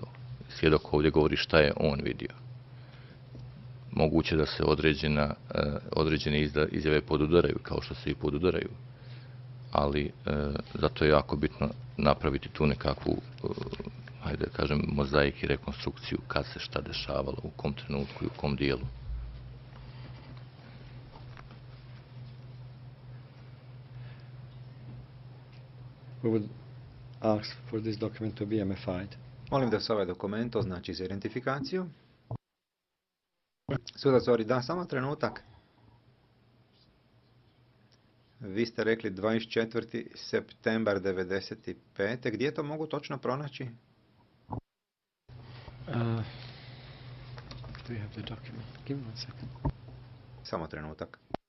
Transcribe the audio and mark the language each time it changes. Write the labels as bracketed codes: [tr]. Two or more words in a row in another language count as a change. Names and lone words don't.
[bs] Svjedok ovdje govori šta je on vidio. Moguće da se određene izjave podudaraju, kao što se i podudaraju. Ali zato je jako bitno napraviti tu nekakvu, hajde da kažem, mozaik i rekonstrukciju kad se šta dešavalo, u kom trenutku i u kom dijelu. [en] We would ask for this document to be MFI'd. [bs] Molim da se ovaj dokument označi za identifikaciju. Sudac Ori, da, samo trenutak. Vi ste rekli 24. septembar 95. Gdje to mogu točno pronaći? [en] Do you have the document? Give me 1 second. [bs] Samo trenutak.